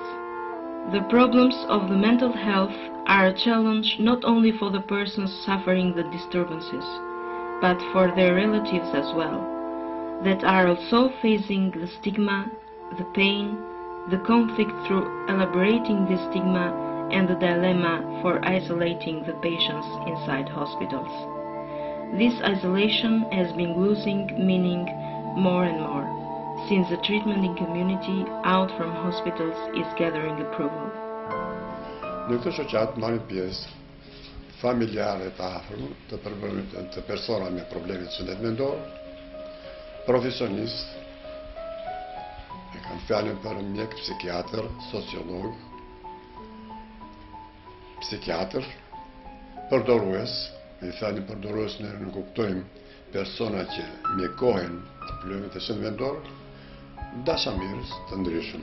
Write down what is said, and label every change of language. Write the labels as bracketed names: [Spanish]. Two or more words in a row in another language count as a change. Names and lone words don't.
[English] The problems of the mental health are a challenge not only for the persons suffering the disturbances, but for their relatives as well, that are also facing the stigma, the pain, the conflict through elaborating this stigma and the dilemma for isolating the patients inside hospitals. This isolation has been losing meaning more and more, since the treatment in community out from hospitals is gathering approval. [Albanian] Në këtë shoqat marrin pjesë familjarë të afërm të persona me probleme të shëndetit mendor, profesionistë, e kam fjalën për mjek, psikiatër, sociolog, psikiatër, përdorues, me fjalën përdorues ne nuk kuptojmë persona që mjekohen problemet e shëndetit mendor, dashamirës të ndryshëm.